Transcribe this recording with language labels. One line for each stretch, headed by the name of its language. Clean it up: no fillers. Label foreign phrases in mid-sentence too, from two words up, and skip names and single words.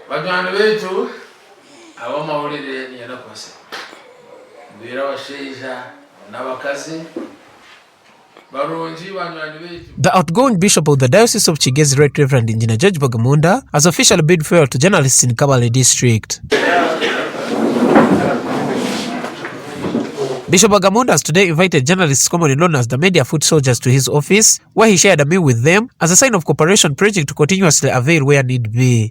Chiga: Banywanyi betu abamawulire nyenakose mbira abashaija n'abakazi barungi banywanyi betu.
English: The outgoing bishop of the Diocese of Kigezi, Right Reverend Engineer George Bagamuhunda, has officially bid farewell to journalists in Kabale District. Bishop Bagamuhunda has today invited journalists commonly known as the media foot soldiers to his office, where he shared a meal with them as a sign of cooperation, predging to continuously avail where need be.